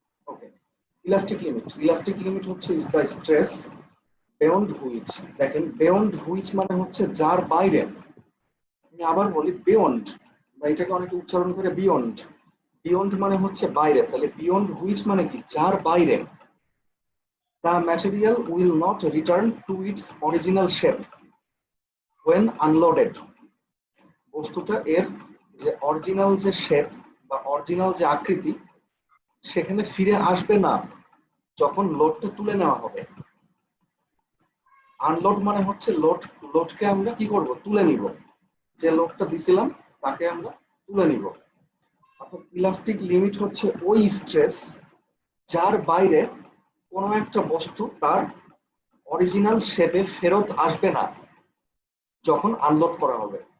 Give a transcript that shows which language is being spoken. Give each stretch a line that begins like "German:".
English: Okay, elastic limit, elastic limit হচ্ছে is the stress beyond which.
Bangla: দেখেন beyond which মানে হচ্ছে যার বাইরে। আমি আবার বলি বিয়ন্ড, বা এটাকে অনেকে উচ্চারণ করে বিয়ন্ড। বিয়ন্ড মানে হচ্ছে বাইরে, তাহলে বিয়ন্ড হুইচ মানে কি, যার বাইরে।
English: The material will not return to its original shape when unloaded.
Bangla: বস্তুটা এর যে অরিজিনাল যে শেপ বা অরিজিনাল যে আকৃতি সেখানে ফিরে আসবে না যখন লোডটা তুলে নেওয়া হবে। আনলোড মানে হচ্ছে লোডকে আমরা কি করব, তুলে নিব। যে লোডটা দিছিলাম তাকে আমরা তুলে নিব। অর্থাৎ ইলাস্টিক লিমিট হচ্ছে ওই স্ট্রেস যার বাইরে কোনো একটা বস্তু তার অরিজিনাল শেপে ফেরত আসবে না যখন আনলোড করা হবে।